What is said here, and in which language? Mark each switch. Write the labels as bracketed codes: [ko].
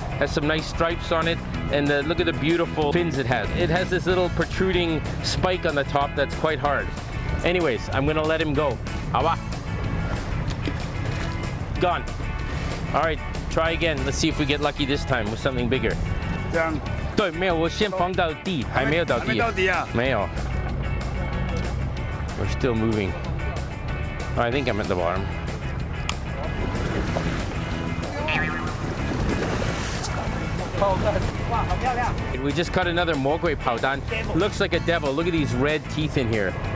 [en] Has some nice stripes on it, and look at the beautiful fins it has. It has this little protruding spike on the top that's quite hard. Anyways, I'm going to let him go. [zh] 好吧? [en] Gone. All right, try again. Let's see if we get lucky this time with something bigger. [zh] 这样。对，没有，我先放到底，还没有到底。还没到底啊？没有。 [en] We're still moving. Oh, I think I'm at the bottom. We just caught another mogui paudan. Looks like a devil. Look at these red teeth in here.